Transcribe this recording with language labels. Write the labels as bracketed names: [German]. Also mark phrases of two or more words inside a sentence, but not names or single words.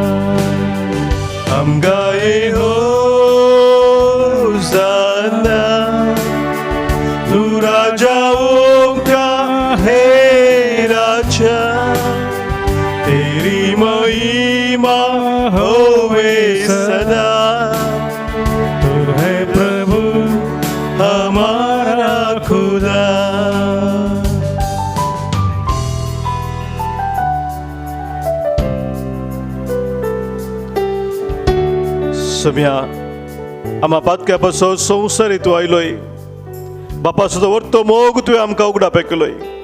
[Hindi] हम गाए हो ज़ना तू राजाओं का है राजा, तेरी महिमा होवे सदा. तू है प्रभु हमारा खुदा. [Konkani] सोम्या आम्हा पातक्या पासो संवसारी तूं आयलोय. बापा सुद्दां वर्तो मोग तुवें आमकां उगडा पेकलोय.